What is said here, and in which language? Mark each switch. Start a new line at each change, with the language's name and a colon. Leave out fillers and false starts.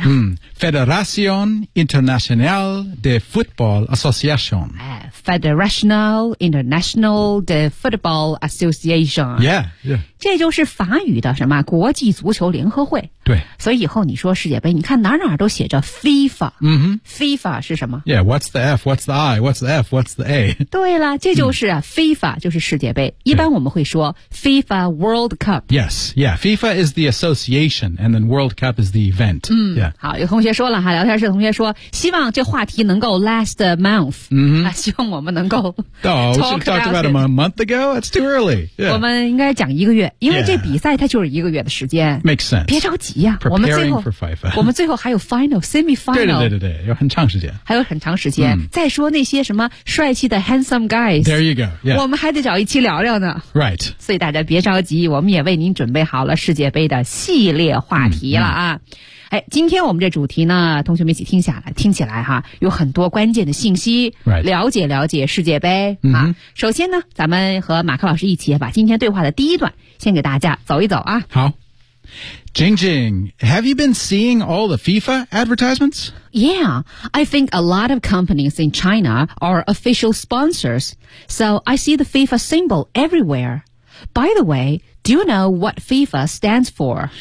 Spanish: 嗯、，Federación Internacional de Fútbol Asociación。
English: 哎。Federational International de Football Association. Yeah, yeah.
Chinese: 这就是法语的什么国际足球联合会。对。所以以后你说世界杯，你看哪哪都写着 FIFA. 嗯哼。 FIFA 是什么？
English: Yeah, what's the F, what's the I, what's the F, what's the A?
Chinese: 对了，这就是啊、FIFA 就是世界杯。一般我们会说 FIFA World Cup.
English: Yes, yeah, FIFA is the association and then World Cup is the event. 嗯、 yeah.
Chinese: 好，有同学说了哈，聊天室同学说希望这话题能够
English: last a month. 嗯哼。
Chinese: 啊，希望我们能够
English: Oh, we should talk about him a month ago? That's too early.、Yeah.
Chinese: 我们应该讲一个月。因为这比赛它就是一个月的时间、
English: yeah. Makes sense
Chinese: 别着急啊
English: Preparing for FIFA
Chinese: 我们最后还有 final semifinal 对有很长时间还有很长时间、 mm. 再说那些什么帅气的
English: handsome guys There you go、yeah.
Chinese: 我们还得找一期聊聊呢
English: Right
Chinese: 所以大家别着急我们也为您准备好了世界杯的系列话题了啊、mm-hmm. 哎，今天我们这主题呢同学们一起听起来哈，有很多关键的信息、
English: right.
Chinese: 了解了解世界杯、 mm-hmm. 啊、首先呢咱们和马克老师一起把今天对话的第一段先给大家走一走啊！
English: 好 ，Jing Jing, have you been seeing all the FIFA advertisements? Yeah, I think a lot of companies in China are official sponsors, so I see the FIFA symbol everywhere. By the way, do you know what FIFA stands for?